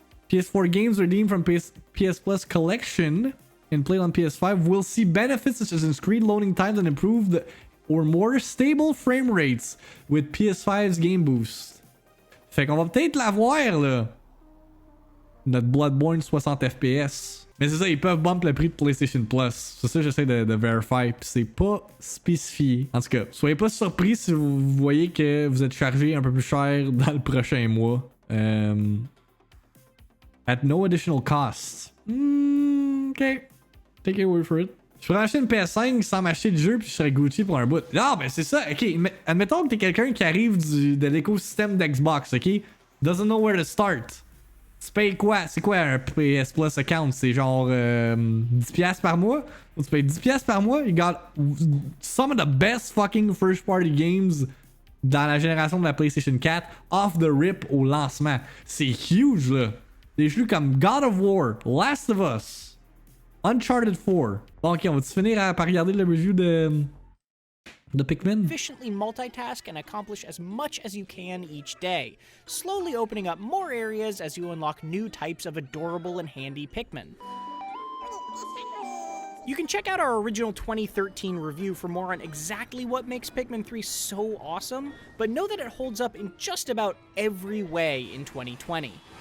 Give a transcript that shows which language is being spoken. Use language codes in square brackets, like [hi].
[en] PS4 games redeemed from PS Plus collection and played on PS5 will see benefits such as increased loading times and improved or more stable frame rates with PS5's game boost. [fr] Fait qu'on va peut-être l'avoir là. Notre Bloodborne 60 FPS. Mais c'est ça, ils peuvent bump le prix de PlayStation Plus. C'est ça que j'essaie de vérifier. Puis c'est pas spécifié. En tout cas, soyez pas surpris si vous voyez que vous êtes chargé un peu plus cher dans le prochain mois. [en] At no additional cost. Ok. Take your word for it. [fr] Je pourrais acheter une PS5 sans m'acheter de jeu puis je serais Gucci pour un bout. Non, ben c'est ça. Ok, admettons que t'es quelqu'un qui arrive de l'écosystème d'Xbox, ok? [en] Doesn't know where to start. [fr] Tu payes quoi? C'est quoi un PS Plus account? C'est genre 10$ par mois? Tu payes 10$ par mois? [en] You got some of the best fucking first party games [fr] dans la génération de la PlayStation 4 [en] off the rip [fr] au lancement. C'est huge là. Des jeux comme God of War, Last of Us, Uncharted 4. Bon, ok, on va-tu finir par regarder le review de Pikmin? [en] Efficiently multitask and accomplish as much as you can each day, slowly opening up more areas as you unlock new types of adorable and handy Pikmin. You can check out our original 2013 review for more on exactly what makes Pikmin 3 so awesome, but know that it holds up in just about every way in 2020.